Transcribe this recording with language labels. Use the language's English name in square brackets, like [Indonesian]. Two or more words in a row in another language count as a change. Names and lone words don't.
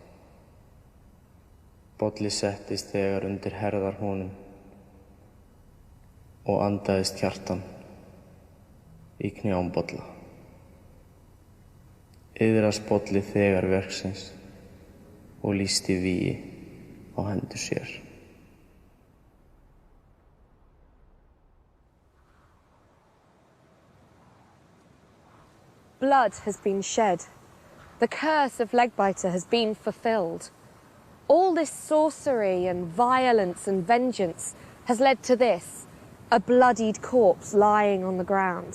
[Icelandic] Bolli settist þegar undir herðar honum og andaðist hjartan í knjám Bolla. Iðrast Bolli þegar verksins og lýsti vígi á hendur sér. [English] Blood has been shed. The curse of Legbiter has been fulfilled. All this sorcery and violence and vengeance has led to this, a bloodied corpse lying on the ground.